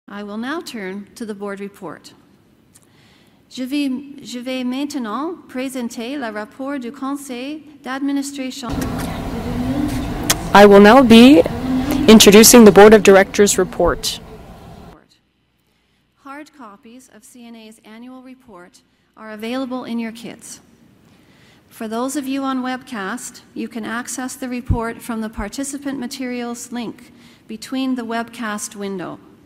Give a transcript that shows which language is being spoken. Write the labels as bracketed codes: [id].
[en] I will now turn to the board report. [fr] Je vais maintenant présenter le rapport du Conseil d'administration. [en] I will now be introducing the Board of Directors report. Hard copies of CNA's annual report are available in your kits. For those of you on webcast, you can access the report from the participant materials link between the webcast window.